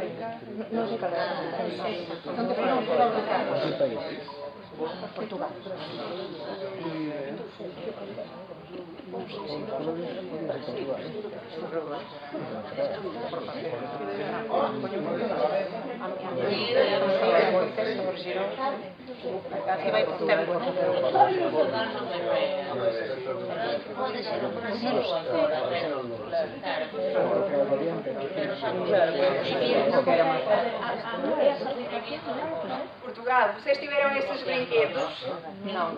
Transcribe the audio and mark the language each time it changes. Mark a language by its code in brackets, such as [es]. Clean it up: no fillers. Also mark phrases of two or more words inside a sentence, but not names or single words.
[gl] Non sei cal é. Onde foron Portugal. Aquí vai por tempo. [pt] Portugal, vocês tiveram estes brinquedos? Não.